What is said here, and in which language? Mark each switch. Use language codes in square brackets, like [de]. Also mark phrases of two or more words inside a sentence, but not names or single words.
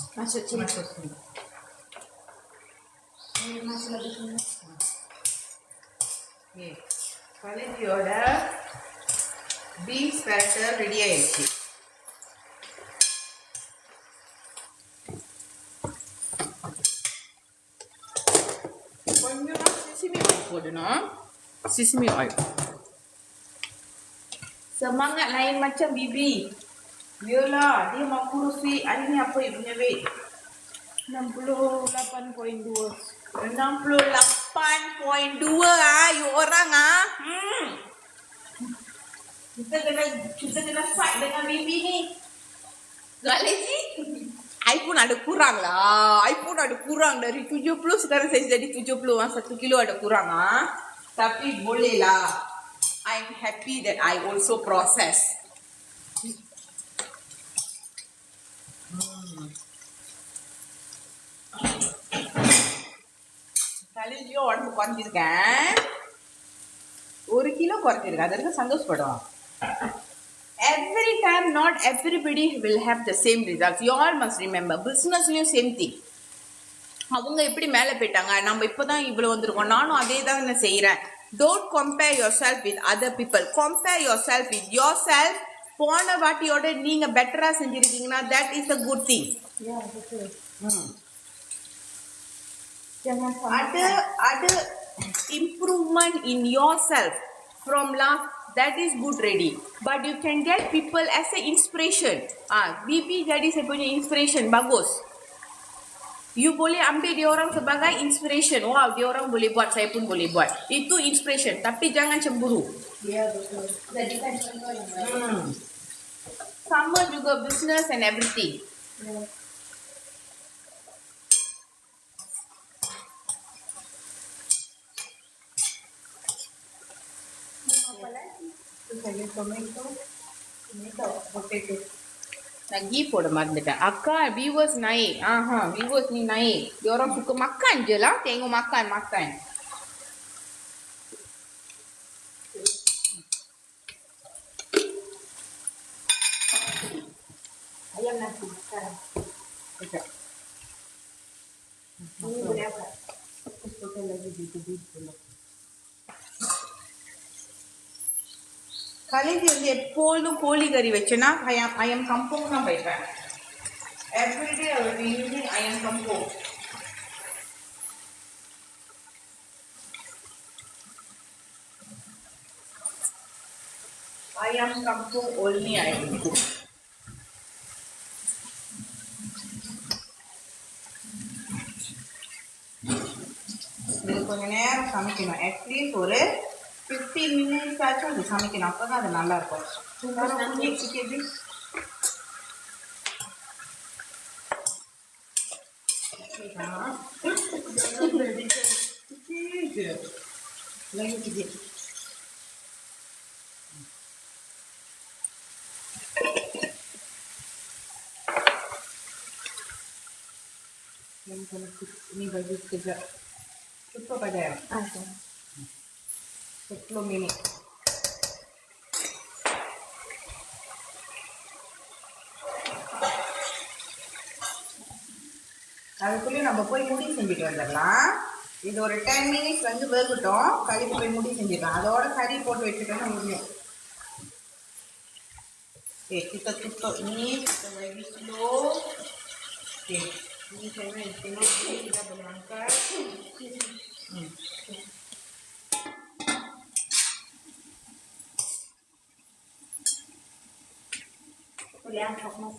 [ms] Masuk sini. Masuk lagi sini. [en] Okay. [ta] கலைஞ்சியோட பீஃப் ஸ்பேட்டர் ரெடி ஆயிடுச்சு. கொஞ்சமா [en] sesame oil [ta] போடணும். [en] sesame oil. [ms] Semangat lain macam Bibi. Yelah, dia mau kurus sweet. Hari ni apa you punya weight? 68.2. 68.2 ah, you orang ah. Kita kena fight dengan Bibi ni. Galaji? I pun ada kurang lah. I pun ada kurang dari 70 sekarang saya jadi 70. 1 kilo ada kurang ah. Tapi boleh lah. [en] I'm happy that I also process. [ta] கலைஞ்சியோ உடம்பு குறைஞ்சிருக்கேன். 1 கிலோ குறைஞ்சிருக்கேன். அதற்கு சந்தோஷப்படுவோம். [en] Every time not everybody will have the same results. You all must remember. Businessலயும் same thing. [ta] அவங்க எப்படி மேலே போயிட்டாங்க, நம்ம இப்போதான் இவ்வளோ வந்திருக்கோம். நானும் அதே தான் நான் செய்கிறேன். [en] Don't compare yourself with other people. Compare yourself with yourself. [ta] போன வாட்டியோட நீங்க பெட்டரா செஞ்சிருக்கீங்கன்னா [en] that is a good thing. [ms] Ya, betul. [en] Ada improvement in yourself from last, that is good ready. But you can get people as a inspiration. [ms] Bibi jadi saya punya inspiration, bagus. You boleh ambil dia orang sebagai inspiration. Wow, dia orang boleh buat, saya pun boleh buat. Itu inspiration, tapi jangan cemburu. Ya, betul. Jadikan contoh yang baik. Sama juga [en] business and everything. [ms] Ya. Apa lagi? Terus ada tomato, potato. [ta] நான் கீ போட மறந்துட்டேன். அக்கா [ms] viewers naik. Viewers ni naik. Dia orang suka makan je lah. Tengok makan. Ayam nasi sekarang. Sekejap. Ini boleh apa? Masukkan lagi biji-biji dulu. [ta] காலேஜ் வந்து எப்பொழுதும் கோழி கறி வச்சேன்னா [ms] ayam kampung [ta] தான் வைப்பேன். [en] everyday I will be using [ms] ayam kampung. ayam kampung [en] only I will cook. [ta] இது கொஞ்ச நேரம் சமைக்கணும். அட்லீஸ்ட் ஒரு 15 minutes ஆச்சும் அது சமைக்கணும். அப்போ தான் அது நல்லா இருக்கும். [ms] Lagi sikit. Ini bagi sekejap. Cukup pada 10 minit. [ta] அதுக்குள்ளேயும் நம்ம போய் முடி செஞ்சுட்டு வந்துடலாம். இது ஒரு 10 minutes வந்து வேகட்டும். கறிக்கு போய் முடி செஞ்சிடலாம். அதோட கறி போட்டு வச்சுட்டோம்னா முடியும். [ms] Kita tutup ni, kita bagi slow. Okay, ini saya tengok kita boleh angkat. Boleh angkat nasi.